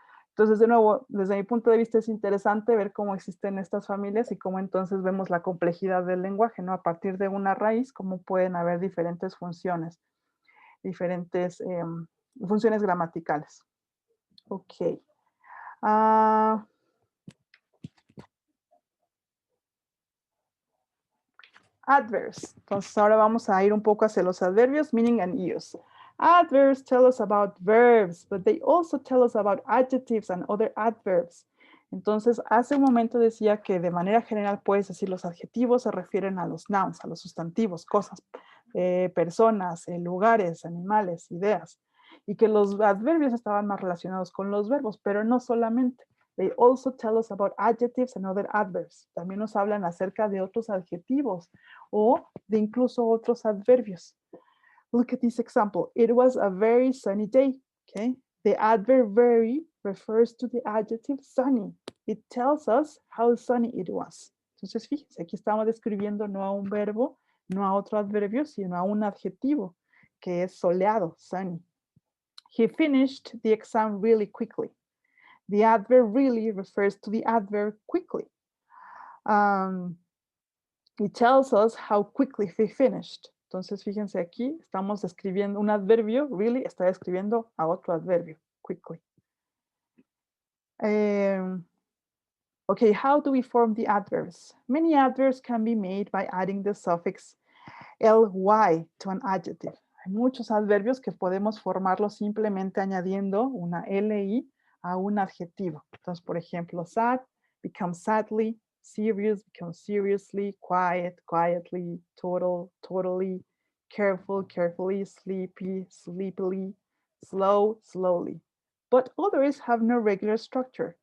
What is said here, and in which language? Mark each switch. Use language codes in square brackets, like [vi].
[es] Entonces, de nuevo, desde mi punto de vista es interesante ver cómo existen estas familias y cómo entonces vemos la complejidad del lenguaje, ¿no? A partir de una raíz, cómo pueden haber diferentes funciones, diferentes funciones gramaticales. Ok. Adverbs. Entonces ahora vamos a ir un poco hacia los adverbios, [en] meaning and use. Adverbs tell us about verbs, but they also tell us about adjectives and other adverbs. [es] Entonces, hace un momento decía que de manera general puedes decir los adjetivos se refieren a los nouns, a los sustantivos, cosas, personas, lugares, animales, ideas. Y que los adverbios estaban más relacionados con los verbos, pero no solamente. [en] They also tell us about adjectives and other adverbs. [es] También nos hablan acerca de otros adjetivos o de incluso otros adverbios. [en] Look at this example. It was a very sunny day. Okay. The adverb very refers to the adjective sunny. It tells us how sunny it was. [es] Entonces, fíjense, aquí estamos describiendo no a un verbo, no a otro adverbio, sino a un adjetivo que es soleado, sunny. [en] He finished the exam really quickly. The adverb really refers to the adverb quickly. It tells us how quickly he finished. [es] Entonces, fíjense aquí, estamos describiendo un adverbio, really está describiendo a otro adverbio, quickly. [en] Okay, how do we form the adverbs? Many adverbs can be made by adding the suffix ly to an adjective. [es] Hay muchos adverbios que podemos formarlos simplemente añadiendo una li a un adjetivo. Entonces, por ejemplo, [en] sad becomes sadly, serious becomes seriously, quiet, quietly, total, totally, careful, carefully, sleepy, sleepily, slow, slowly. But others have no regular structure.